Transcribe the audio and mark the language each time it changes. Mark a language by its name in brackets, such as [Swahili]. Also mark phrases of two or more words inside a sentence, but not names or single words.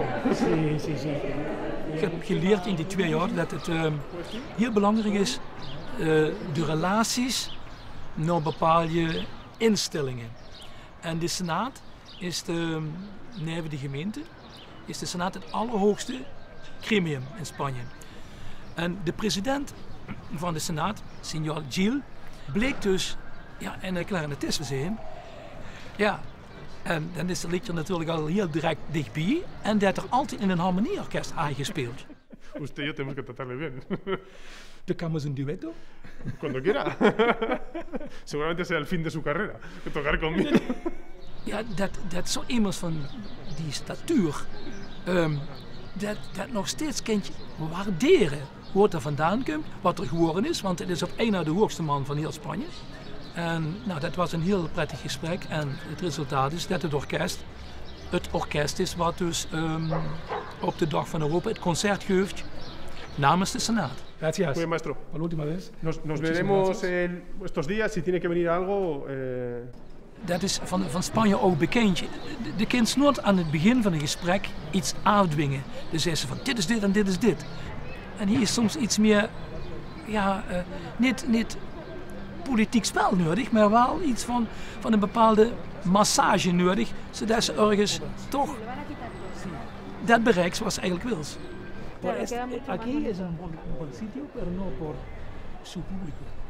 [Spanish] Sí. [Dutch] Ik heb geleerd in die 2 jaar dat het heel belangrijk is, de relaties naar bepaalde instellingen. En de Senaat is neven de gemeente, is de Senaat het allerhoogste gremium in Spanje. En de president van de Senaat, Señor Gil, bleek dus een clarinetist te zijn. Ja, en dan is het liedje natuurlijk al heel direct dichtbij en dat er altijd in een harmonieorkest aangespeeld. [Spanish] Usted y yo tenemos que tratarle bien. Tocamos un dueto. Cuando quiera. Seguramente sea el fin de su carrera, tocar conmigo. [Dutch] Ja, dat zo iemand van die statuur, dat nog steeds kunt waarderen. Hoe er vandaan komt, wat er geworden is, want het is op één na de hoogste man van heel Spanje. En nou, dat was een heel prettig gesprek en het resultaat is dat het orkest is wat dus op de Dag van Europa het concert geeft namens de Senaat. [Spanish] Gracias. Muy bien, maestro. Por última vez. Nos veremos estos días, si tiene que venir algo. [Dutch] Dat is van Spanje ook bekend. De kind nooit aan het begin van een gesprek iets afdwingen. Dus zeggen ze van dit is dit en dit is dit. En hier is soms iets meer, niet politiek spel nodig, maar wel iets van een bepaalde massage nodig, zodat ze ergens toch dat bereikt zoals ze eigenlijk wil. [Spanish] Aquí es un buen sitio, pero no por su público.